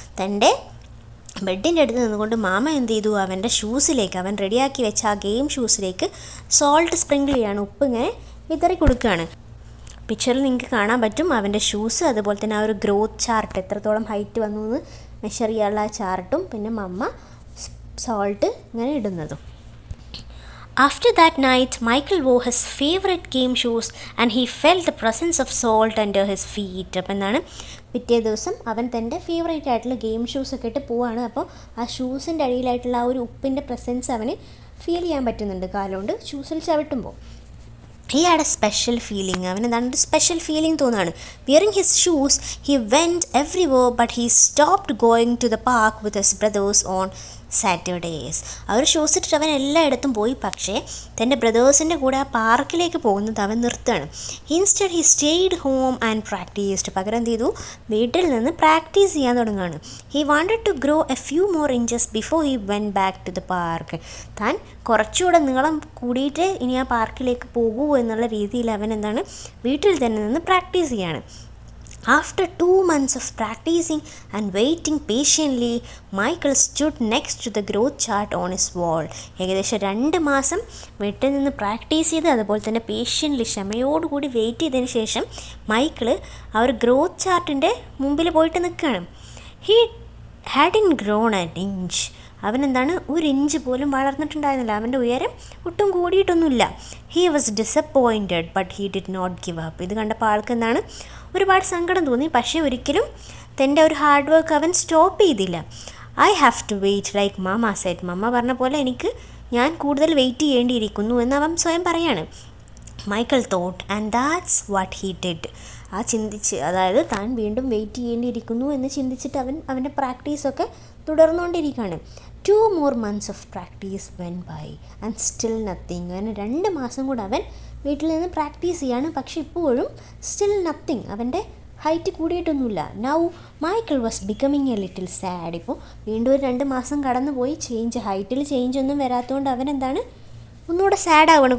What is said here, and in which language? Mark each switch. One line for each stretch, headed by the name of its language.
Malayalam: തൻ്റെ ബെഡിൻ്റെ അടുത്ത് നിന്നുകൊണ്ട് മാമ എന്ത് ചെയ്തു അവൻ്റെ ഷൂസിലേക്ക് അവൻ റെഡിയാക്കി വെച്ച ആ ഗെയിം ഷൂസിലേക്ക് സോൾട്ട് സ്പ്രിങ്കിൾ ചെയ്യാണ്. ഉപ്പ് ഇങ്ങനെ വിതറി കൊടുക്കുകയാണ്. പിക്ചറിൽ നിങ്ങൾക്ക് കാണാൻ പറ്റും അവൻ്റെ ഷൂസ്, അതുപോലെ തന്നെ ആ ഒരു ഗ്രോത്ത് ചാർട്ട് എത്രത്തോളം ഹൈറ്റ് വന്നു എന്ന് മെഷർ ചെയ്യാനുള്ള ആ ചാർട്ടും പിന്നെ മമ്മ സോൾട്ട് ഇങ്ങനെ ഇടുന്നതും.
English: After that night, Michael wore his favorite game shoes and he felt the presence of salt under his feet.
Malayalam: അപ്പം എന്താണ് പിറ്റേ ദിവസം അവൻ തൻ്റെ ഫേവറേറ്റ് ആയിട്ടുള്ള ഗെയിം ഷൂസൊക്കെ ഇട്ട് പോവാണ്. അപ്പോൾ ആ ഷൂസിൻ്റെ അടിയിലായിട്ടുള്ള ആ ഒരു ഉപ്പിൻ്റെ പ്രസൻസ് അവന് ഫീൽ ചെയ്യാൻ പറ്റുന്നുണ്ട് കാലുകൊണ്ട് ഷൂസിൽ ചവിട്ടുമ്പോൾ.
English: He had a special feeling.
Malayalam: അവൻ എന്താണ് ഒരു സ്പെഷ്യൽ ഫീലിംഗ് തോന്നുകയാണ്.
English: Wearing his shoes he went everywhere but he stopped going to the park with his brothers on Saturdays.
Malayalam: Our shoes ഇട്ടിട്ട് അവൻ എല്ലായിടത്തും പോയി, പക്ഷേ തൻ്റെ ബ്രദേഴ്സിൻ്റെ കൂടെ ആ പാർക്കിലേക്ക് പോകുന്നത് അവൻ നിർത്തുകയാണ്.
English: Instead he stayed home and practised.
Malayalam: പകരം എന്ത് ചെയ്തു വീട്ടിൽ നിന്ന് പ്രാക്ടീസ് ചെയ്യാൻ തുടങ്ങുകയാണ്.
English: He wanted to grow a few more inches before he went back to the park.
Malayalam: താൻ കുറച്ചുകൂടെ നീളം കൂടിയിട്ട് ഇനി ആ പാർക്കിലേക്ക് പോകൂ എന്നുള്ള രീതിയിൽ അവൻ എന്താണ് വീട്ടിൽ തന്നെ നിന്ന് പ്രാക്ടീസ് ചെയ്യാണ്.
English: After 2 months of practicing and waiting patiently, Michael stood next to the growth chart on his wall.
Malayalam: ഏകദേശം 2 മാസം വീട്ടിൽ നിന്ന് പ്രാക്ടീസ് ചെയ്ത് അതുപോലെ തന്നെ പേഷ്യൻ്റ്ലി ക്ഷമയോടുകൂടി വെയിറ്റ് ചെയ്തതിന് ശേഷം മൈക്കിള് ആ ഒരു ഗ്രോത്ത് ചാർട്ടിൻ്റെ മുമ്പിൽ പോയിട്ട് നിൽക്കുകയാണ്.
English: He hadn't grown an inch.
Malayalam: അവനെന്താണ് 1 inch പോലും വളർന്നിട്ടുണ്ടായിരുന്നില്ല. അവൻ്റെ ഉയരം ഒട്ടും കൂടിയിട്ടൊന്നുമില്ല.
English: He was disappointed but he did not give up.
Malayalam: ഇത് കണ്ടപ്പോൾ ആൾക്ക് എന്താണ് ഒരുപാട് സങ്കടം തോന്നി. പക്ഷേ ഒരിക്കലും തൻ്റെ ഒരു ഹാർഡ് വർക്ക് അവൻ സ്റ്റോപ്പ് ചെയ്തില്ല.
English: I have to wait like mama said.
Malayalam: മമ്മ പറഞ്ഞ പോലെ ഞാൻ കൂടുതൽ വെയിറ്റ് ചെയ്യേണ്ടിയിരിക്കുന്നു എന്ന് അവൻ സ്വയം പറയാണ്.
English: Michael thought and that's what he did.
Malayalam: അതായത് താൻ വീണ്ടും വെയിറ്റ് ചെയ്യേണ്ടിയിരിക്കുന്നു എന്ന് ചിന്തിച്ചിട്ട് അവൻ്റെ പ്രാക്ടീസൊക്കെ തുടർന്നുകൊണ്ടിരിക്കുകയാണ്.
English: 2 more months of practice went by and still nothing.
Malayalam: അങ്ങനെ 2 മാസം കൂടെ അവൻ വീട്ടിൽ നിന്ന് പ്രാക്ടീസ് ചെയ്യാണ്. പക്ഷെ ഇപ്പോഴും
English: Still nothing.
Malayalam: അവൻ്റെ height കൂടിയിട്ടൊന്നുമില്ല.
English: Now Michael was becoming a little sad.
Malayalam: ഇപ്പോൾ വീണ്ടും ഒരു 2 മാസം കടന്നു പോയി. ഹൈറ്റിൽ ചേഞ്ച് ഒന്നും വരാത്തതുകൊണ്ട് അവൻ ഒന്നുകൂടെ സാഡ് ആവുകയാണ്.